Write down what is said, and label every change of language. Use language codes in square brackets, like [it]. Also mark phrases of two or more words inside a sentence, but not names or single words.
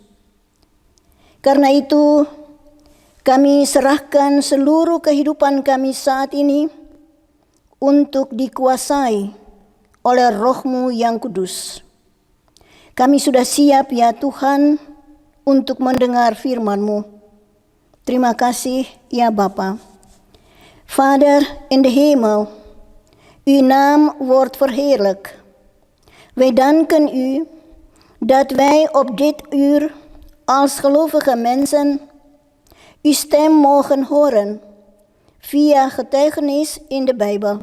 [id] Karena itu, kami serahkan seluruh kehidupan kami saat ini untuk dikuasai oleh Roh-Mu yang kudus. Kami sudah siap ya Tuhan untuk mendengar firman-Mu. Terima kasih ya Bapa. [nl] Vader in de hemel, uw naam wordt verheerlijk. Wij danken u dat wij op dit uur als gelovige mensen uw stem mogen horen via getuigenis in de Bijbel.